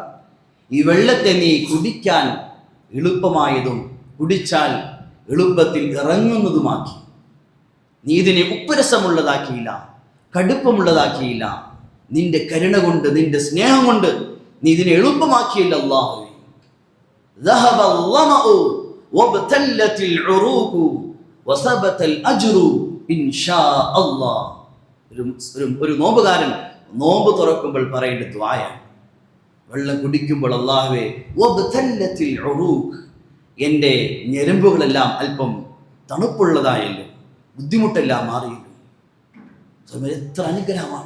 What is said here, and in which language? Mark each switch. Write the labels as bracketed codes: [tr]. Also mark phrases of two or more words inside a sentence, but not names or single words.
[ml] ഈ വെള്ളത്തെ നീ കുടിക്കാൻ എളുപ്പമായതും കുടിച്ചാൽ എളുപ്പത്തിൽ ഇറങ്ങുന്നതുമാക്കി. നീ ഇതിനെ ഉപ്പുരസമുള്ളതാക്കിയില്ല, കടുപ്പമുള്ളതാക്കിയില്ല. നിന്റെ കരുണ കൊണ്ട്, നിന്റെ സ്നേഹം കൊണ്ട് നീ ഇതിനെ എളുപ്പമാക്കിയില്ല. [ar] അല്ലാഹു ذهب الظمأ وابتلت العروق وثبت الأجر إن شاء الله. [ml] ഒരു നോമ്പുകാരൻ നോമ്പ് തുറക്കുമ്പോൾ പറയേണ്ട ദുആയാണ്. വെള്ളം കുടിക്കുമ്പോൾ അല്ലാഹുവേ [ar] وابتلت العروق, [ml] എൻ്റെ ഞരമ്പുകളെല്ലാം അല്പം തണുപ്പുള്ളതായല്ലോ, ബുദ്ധിമുട്ടെല്ലാം മാറിയല്ലോ. എത്ര അനുഗ്രഹമാണ്.